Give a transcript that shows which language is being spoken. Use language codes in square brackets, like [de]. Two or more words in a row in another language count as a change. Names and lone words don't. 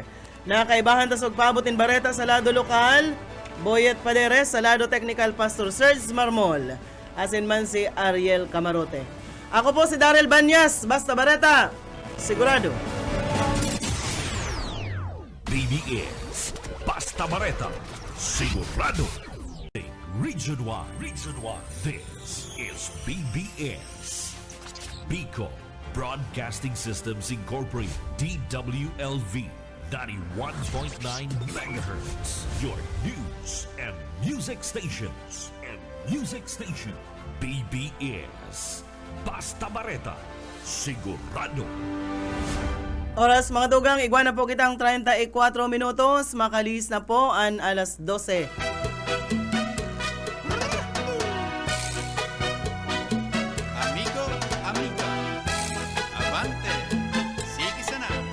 [bik] Nakaibahan tas og pabutin bareta sa lado lokal, Boyet Paderes, sa lado technical Pastor Serge Marmol, asin man si Ariel Camarote. Ako po si Daryl Banyas, basta bareta, sigurado. BBS Basta Bareta Sigurado. Region 1. [en] This is BBS Bicol Broadcasting Systems Incorporated, DWLV 91.9 megahertz. Your news and music stations. [bik] BBS Basta Bareta Sigurado. Oras mga tugang, igwana po kitang 34 minutos, makalis na po ang alas 12. Amigo, amiga, avante, sige sana.